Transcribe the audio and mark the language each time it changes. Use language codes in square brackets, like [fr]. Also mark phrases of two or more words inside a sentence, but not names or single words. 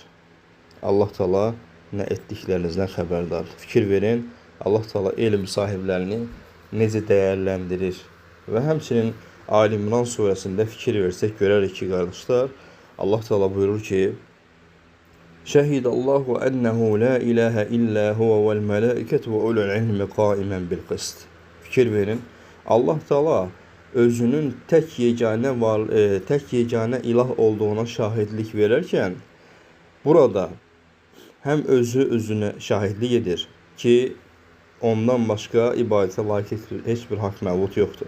[az] Allah Teala nə etdiklərinizdən xəbərdardır. Fikir verin, Allah Teala elm sahiblərini necə dəyərləndirir. Və həmçinin Ali İmran surəsində fikir versək görərik ki, qardaşlar, Allah Teala buyurur ki, [ar] شهد الله أنه لا إله إلا هو والملائكة وأولو العلم قائما بالقسط. [az] Fikir verin. Allah Teala özünün tek yeganə ilah olduğuna şahidlik verərkən burada həm özünə şahidlik edir ki, ondan başqa ibadətə layiq heç bir haqq məbud yoxdur.